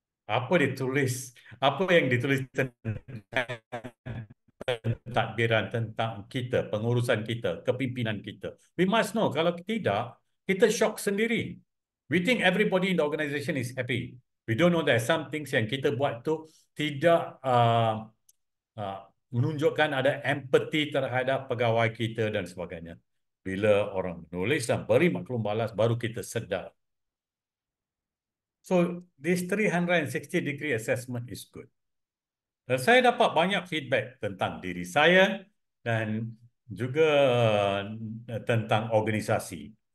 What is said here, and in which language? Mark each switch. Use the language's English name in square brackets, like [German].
[Malay] Apa ditulis? Apa yang ditulis tentang pentadbiran tentang kita, pengurusan kita, kepimpinan kita. [English] We must know. [Malay] Kalau tidak, kita shock sendiri. [English] We think everybody in the organization is happy. We don't know that some things [Malay] yang kita buat tu tidak uh, menunjukkan ada empathy terhadap pegawai kita dan sebagainya. Bila orang menulis dan beri maklum balas, baru kita sedar. [English] So, this 360 degree assessment is good. [Malay] Dan saya dapat banyak feedback tentang diri saya dan juga tentang organisasi.